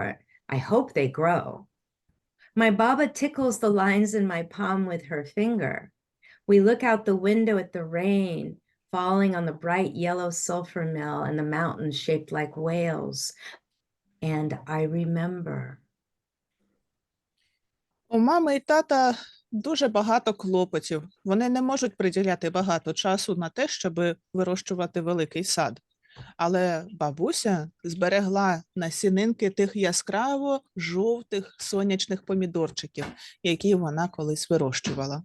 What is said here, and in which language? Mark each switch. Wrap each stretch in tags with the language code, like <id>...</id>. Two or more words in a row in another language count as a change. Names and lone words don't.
<en>I hope they grow. My Baba tickles the lines in my palm with her finger. We look out the window at the rain falling on the bright yellow sulfur mill and the mountains shaped like whales. And I remember.</en> <uk>У мами і тата дуже багато клопотів. Вони не можуть приділяти багато часу на те, щоб вирощувати великий сад. Але бабуся зберегла насінинки тих яскраво жовтих сонячних помідорчиків, які вона колись вирощувала.</uk>